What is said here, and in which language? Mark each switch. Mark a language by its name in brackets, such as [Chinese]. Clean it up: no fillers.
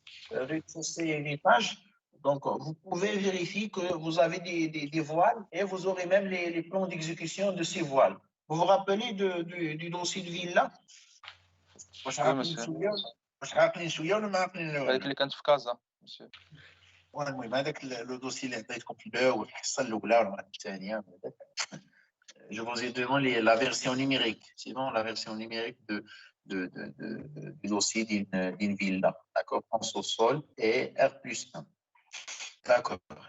[French] Rez-de-chaussée et étage. Donc, vous pouvez vérifier que vous avez des voiles et vous aurez même les plans d'exécution de ces voiles. Vous vous rappelez du dossier de villa? [Arabic] واش عاقلين شويه ولا ما عاقلين هذيك اللي كانت في كازا مسيو. المهم هذاك لو دوسي اللي عطيتكم في الاول الحصه الاولى ولا الثانيه. [French] Je vous ai donné la version numérique, sinon la version numérique du dossier d'une villa, d'accord, en sous-sol et R+1. D'accord.